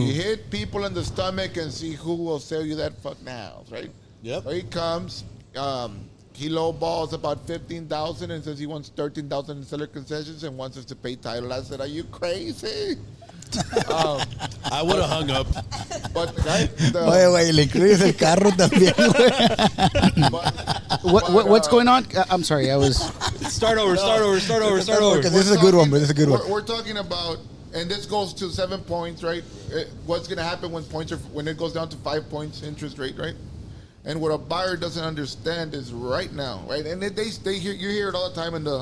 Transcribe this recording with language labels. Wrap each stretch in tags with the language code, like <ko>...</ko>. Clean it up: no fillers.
<en>You hit people in the stomach and see who will sell you that fucking house, right? Yep. So he comes, he lowballs about $15,000 and says he wants $13,000 in seller concessions and wants us to pay title. I said, "Are you crazy?" I would have hung up. But right,</en> <es>Oye, güey, le incluyes el carro también, güey.</es> <en>What's going on? I'm sorry, I was. Start over. This is a good one, bro. This is a good one. We're talking about, and this goes to 7 points, right? What's going to happen when it goes down to 5 points interest rate, right? And what a buyer doesn't understand is right now, right? And they hear, you hear it all the time.</en>